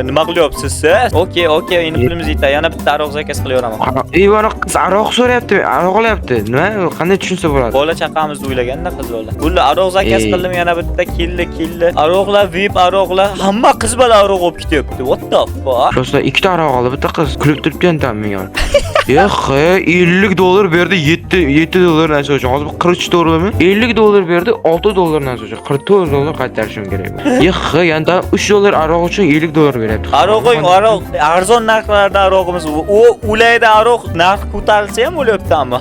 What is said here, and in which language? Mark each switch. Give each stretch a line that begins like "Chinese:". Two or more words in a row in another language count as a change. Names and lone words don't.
Uzbek: Nima qilyapsiz siz? Okey, endi pulimiz yetadi. Yana bitta aroq zakaz qilaveraman. Mana qiz aroq so'rayapti, aroq olyapti. Nima? Qanday tushunsa bo'ladi? Bola chaqamizni o'ylaganda qiz bola. Bo'ldi, aroq zakaz qildim, yana bitta keldi. Aroqlar VIP aroqlar hamma qiz bola aroq olib ketyapti.
English: What the fuck?
Uzbek: Prosta ikkita aroq oldi, bitta qiz kulib turibdi menga. $50 berdi, $7 narsa uchun. Hozir $43'mi? $50 berdi, $6 narsa uchun. $44 qaytarishim kerak. Yanda $3 aroq uchun $50 beryapti. Aroq arzon narxlarda aroqimiz u ulayda aroq narx ko'tarilsa ham bo'lyapti-mi?